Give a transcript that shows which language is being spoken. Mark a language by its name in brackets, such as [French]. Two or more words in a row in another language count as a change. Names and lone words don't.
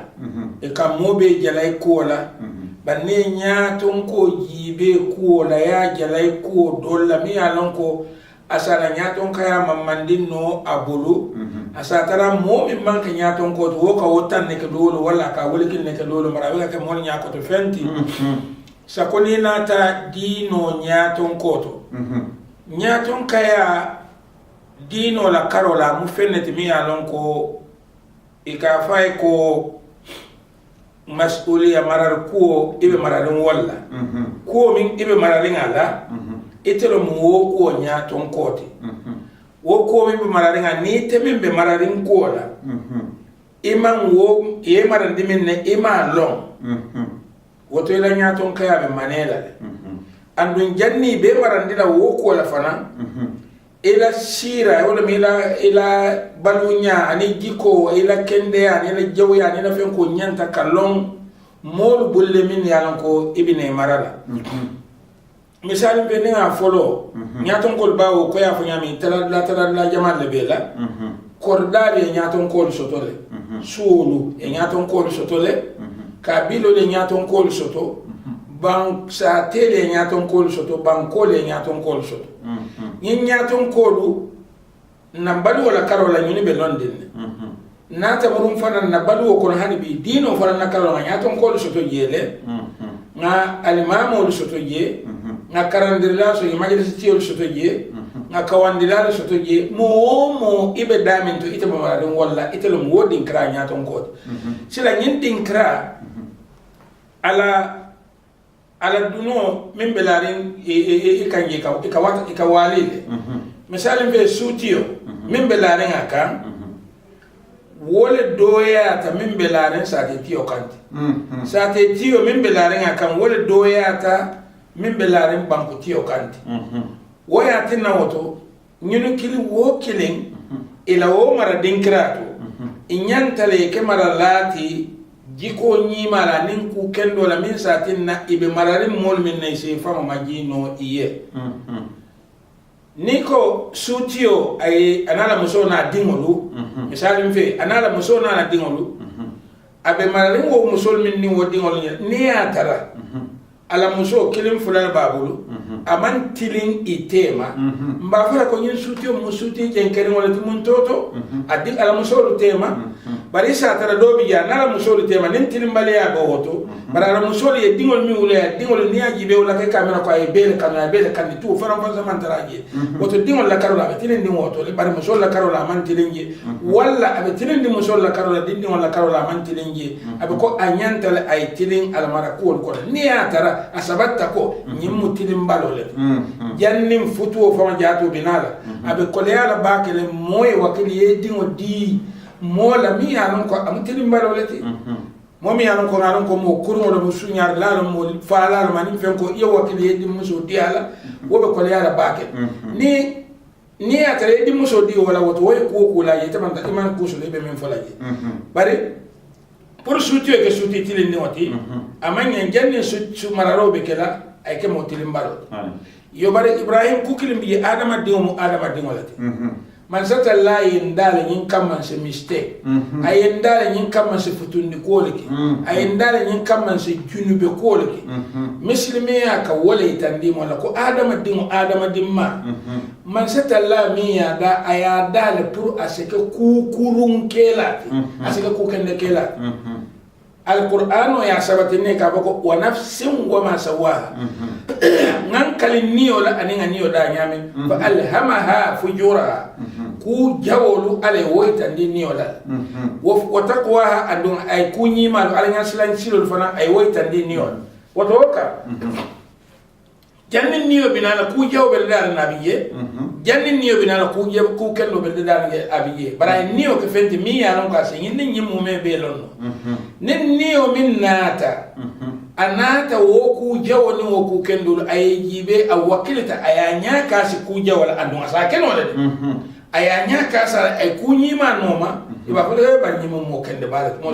[Mandingo] e kam mobe jalay kola banne nyaaton ko jibe kola ya jalay ko dolla mi alon ko asara nyaaton kaya mamandin no abulu asatara mo mi manka nyaaton ko to ka wotan ne ke dolo wala ka wolikin ne ke dolo mara wala ke mon nyaako to fenti sakoni nata dino nyaaton ko to nyaaton kaya dino la karola mu fenneti mi alon ko ika fay ko mas'uliya marar ko ibe mararin walla ko min ibe mararin ala itelo mu wo ko nyaaton koti wo ko min be mararin ni te min be mararin ko la iman wo ye maran dimin ne ima long woto ila nyaaton kaya be manela andun janni be marandila wo ko la fana ila sira wala ila balunya ani jiko ila kende ani ila jawya ani ila fen ko nyanta kalon mol bulle min yalan ko ibine marala misali be nga folo nyaton kol bawo ko ya fanya mi tala la jamal le bela kordale nyaton kol sotole sulu e nyaton kol sotole kabilo le nyaton kol soto bang sa tele nyaton kol soto bang kole nyaton kol soto nyin nyaton kolu na balu wala karola nyuni be london na ta burum fana na balu ko hani bi dino fana na karola nyaton kol soto yele nga alimamu soto ye nga karandirla so majlis tiol soto ye nga kawandila soto ye mo ibe damin to ite mama don walla ite lo wodin kra nyaton kol sila nyin din kra ala duno min belarin ikanje ka walile misali be sutiyo min belarin aka wole doya ta min belarin sate tiyo kanti sate tiyo min belarin aka wole doya ta min belarin banku tiyo kanti woya tinna woto nyunu kili wo kilin ila wo mara dinkrato inyantale ke mara lati jiko nyimala nin ku kendo la min satin na ibe mararin mol min ne se fama majino iye niko sutio ay anala muso na dingolu misali mfe anala muso na dingolu abe mararin wo muso min ni wo dingolu ni atara ala muso kilim fulal babulu aman tilin itema mba fara ko nyin sutio musuti jenkere wala tumun toto adil ala muso tema bari sa tara dobi ya nala musoli tema nin tilim bale ya go woto bara musoli e dingol mi wala dingol ni aji be wala ke kamera ko ay bele kamera bele kan tu faram fa zaman taraje woto dingol la karola be tilin di woto le bari musol la karola man tilinje wala abe tilin di musol la karola dingol la karola man tilinje abe ko anyanta le ay tilin al marakul ko ni ya tara asabatta ko nyimmu tilim balole jannim futu fa jaatu binala abe ko le ala bakele moy wakili e dingol di mola mi yanon ko am tilim balolati momi yanon ko ngaron ko mo kurmo do sunyar la mo faala man fen ko iyo wakili yedi muso diala wobe ko yala baake ni atare di muso di wala woto way ko la yete man iman ko so lebe men falaje bare pour soutio ke souti tilim ni wati amanya janne su mararo be kala ay ke mo tilim balo yo bare ibrahim ku kilim bi adama di walati man sata la yindale nyin kamman se mistake ayindale nyin kamman se futundi koliki ayindale nyin kamman se junube koliki muslimi aka wala itandi mo la ko adama dimma man sata la miya da ayadale pour aseke kukurun kelati aseke kukende kelati القرآن يا سبتني كابوكو [Arabic] ونفس وما سواها [Mandingo] نانكالي نيو لا أنينا نيو دا نيامي [Arabic] فألهمها فجورها [Mandingo] كو جاولو على ويتا دي نيو لا وتقواها أدون أي كوني مالو على نسلان سيلو الفنا أي ويتا دي نيو وتوكا jannin niyo binala ku jaw bel dal nabiye jannin niyo binala ku jaw ku kello bel dal abiye bara niyo ke fenti mi ya non ka sin nin nyim mo me be lonno nin niyo min nata anata woku jawoni woku kendul ay jibe a wakilita ayanya kasi ku jawal anu asa kenole ayanya kasa ay kunyima noma iba ko le ba nyimo mo kende bala mo